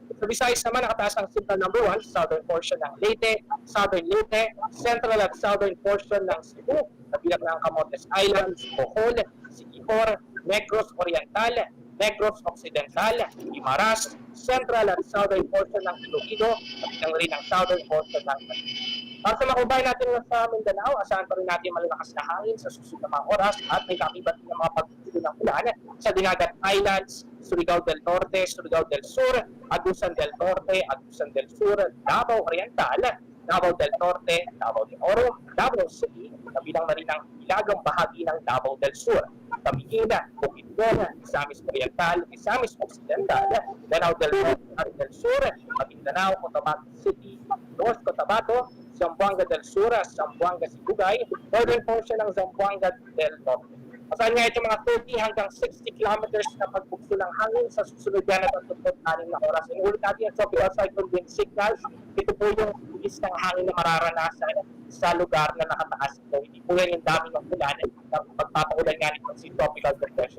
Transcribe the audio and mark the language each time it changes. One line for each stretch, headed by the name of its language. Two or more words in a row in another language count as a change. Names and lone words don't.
Filipino: Sa Visayas naman, nakataas ang
English: signal number
Filipino: 1 sa
English: southern portion
Filipino: ng Leyte, southern Leyte, central at
English: southern portion
Filipino: ng Cebu, kabilang ng Camotes Islands, Bohol, Siquijor, Negros Oriental, Negros Occidental, Guimaras, central at
English: southern portion
Filipino: ng Iloilo, kabilang rin ang
English: southern portion
Filipino: ng Manila. Para sa mga kababayan natin sa Mindanao, asahan pa rin natin malalakas na hangin sa susunod na mga oras at may kakibat ng mga pagtutuloy ng ulan sa Dinagat Islands, Surigao del Norte, Surigao del Sur, Agusan del Norte, Agusan del Sur, Davao Oriental, Davao del Norte, Davao de Oro, Davao City, kabilang na rin ang ilagang bahagi ng Davao del Sur, Camiguina, Bukidnon, Misamis Oriental, Misamis Occidental, Lanao del Norte at del Sur, Maguindanao, Cotabato City, North Cotabato, Zamboanga del Sur, Zamboanga Sibugay,
English: northern portion
Filipino: ng Zamboanga del Norte. Asahan nga ito mga 30 hanggang 60 kilometers na pagbugso ng hangin sa susunod yan at 36 na oras. Inulit natin yung
English: tropical cyclone wind signals.
Filipino: Ito po yung bilis ng hangin na mararanasan sa lugar na nakataas ito. Hindi po yan yung dami ng ulan na pagpapaulan nga nito si
English: tropical depression.